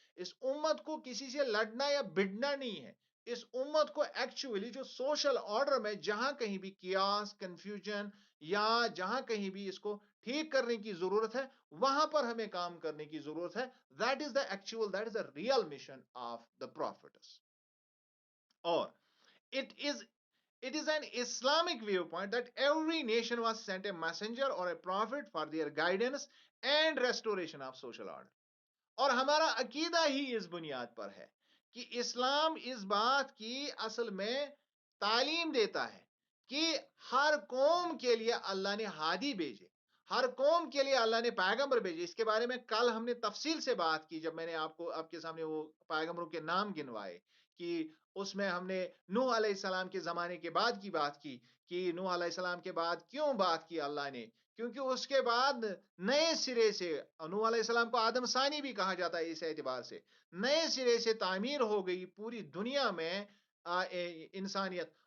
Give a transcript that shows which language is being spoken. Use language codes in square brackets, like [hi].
[hi] इस उम्मत को किसी से लड़ना या भिड़ना नहीं है। इस उम्मत को एक्चुअली जो सोशल ऑर्डर में जहां कहीं भी कियास, कंफ्यूजन, या जहां कहीं भी इसको ठीक करने की जरूरत है, वहां पर हमें काम करने की जरूरत है। [en] That is the real mission of the prophets. Or it is an Islamic viewpoint that every nation was sent a messenger or a prophet for their guidance and restoration of social order. [hi] और हमारा अकीदा ही इस बुनियाद पर है कि इस्लाम इस बात की असल में तालीम देता है कि हर कौम के लिए अल्लाह ने हादी भेजे, हर कौम के लिए अल्लाह ने पैगंबर भेजे। इसके बारे में कल हमने तफसील से बात की, जब मैंने आपके सामने वो पैगंबरों के नाम गिनवाए, कि उसमें हमने नूह अलैहिस्सलाम के जमाने के बाद की बात की, कि नूह अलैहिस्सलाम के बाद क्यों बात की अल्लाह ने, क्योंकि उसके बाद नए सिरे से, नूह अलैहिस्सलाम को आदम सानी भी कहा जाता है, इस एतबार से नए सिरे से तामीर हो गई पूरी दुनिया में इंसानियत।